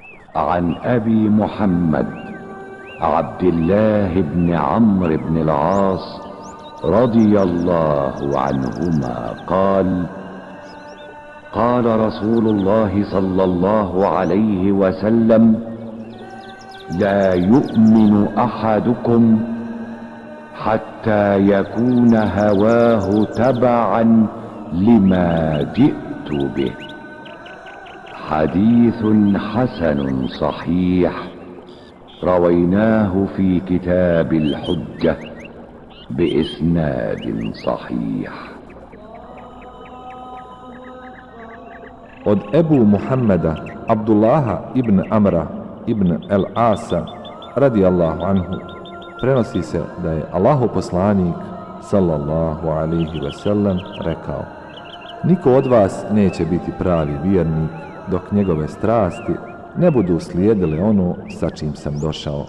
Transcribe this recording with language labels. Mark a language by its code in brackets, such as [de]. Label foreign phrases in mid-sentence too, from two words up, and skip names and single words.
[ar] عن أبي محمد عبد الله بن عمرو بن العاص رضي الله عنهما قال: قال رسول الله صلى الله عليه وسلم: لا يؤمن أحدكم حتى يكون هواه تبعا لما جئت به. حديث حسن صحيح رويناه في كتاب الحجة بإسناد صحيح. [bs] Od Ebu Muhammeda Abdullaha ibn Amra ibn el-Asa [ar] رضي الله عنه [bs] prenosi se da je Allahov poslanik [ar] صلى الله عليه وسلم [bs] rekao: niko od vas neće biti pravi vjernik dok njegove strasti ne budu slijedile ono sa čim sam došao.